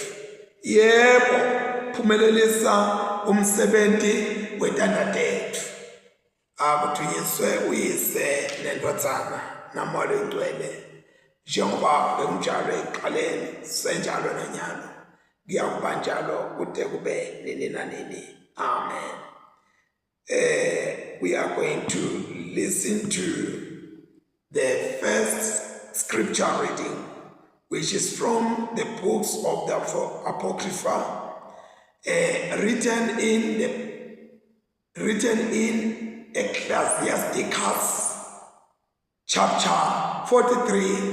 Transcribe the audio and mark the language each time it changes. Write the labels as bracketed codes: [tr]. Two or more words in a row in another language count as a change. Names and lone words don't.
[ss] Yebo, phumelelisa umsebenzi wetandla tethu. Akuthunyiswe uyise nendodzana namoya oyingcwele, njengoba bekunjalo ekuqaleni, senjalo nanyalo, kuyakuba njalo kude kube nini nanini. Amen. [en] We are going to listen to the first scripture reading, which is from the books of the Apocrypha, written in Ecclesiasticus chapter 43.